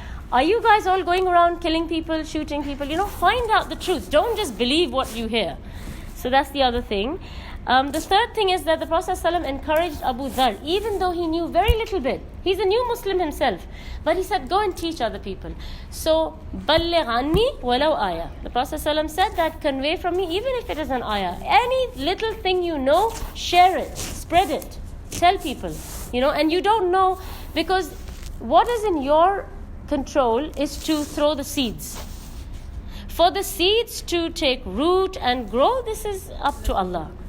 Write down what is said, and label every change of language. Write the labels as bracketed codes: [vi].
[en] Are you guys all going around killing people, shooting people? Find out the truth. Don't just believe what you hear. So that's the other thing. The third thing is that the Prophet ﷺ encouraged Abu Dhar, even though he knew very little bit. He's a new Muslim himself. But he said, go and teach other people. [ar] So, بَلِّغْ عَنِّي وَلَوْ آيَةً. [en] The Prophet ﷺ said that, convey from me, even if it is an ayah. Any little thing you know, share it, spread it, tell people. And you don't know, because what is in your control is to throw the seeds. For the seeds to take root and grow, this is up to Allah.